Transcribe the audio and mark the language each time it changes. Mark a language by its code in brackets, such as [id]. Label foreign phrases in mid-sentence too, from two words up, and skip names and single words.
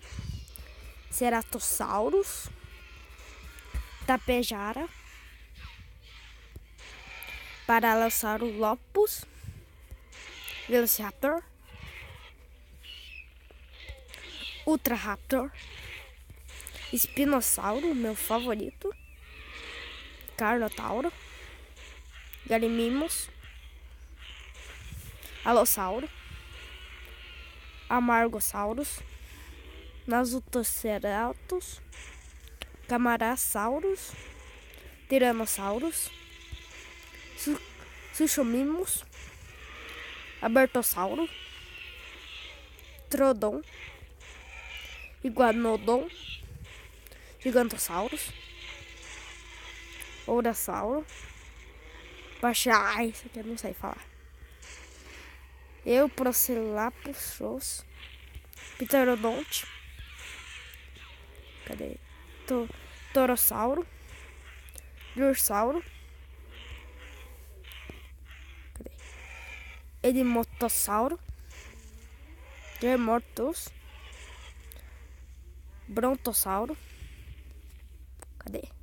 [pt] Ceratossauros, Tapejara, Paralosaurolophus, Velociraptor, Ultraraptor, Espinossauro, meu favorito, Carnotauro, Gallimimus, Alossauro, Amargosaurus, Nasutoceratops, Camarasaurus, Tyrannosaurus, Suchomimus, Abertossauro, Trodon, Iguanodon, Gigantosaurus, Ourasauro, Ai, isso aqui eu não sei falar. Procellapus, Pterodonte, cadê? Torossauro, Drossauro, cadê? Edimotossauro, Dermotus, Brontossauro, cadê?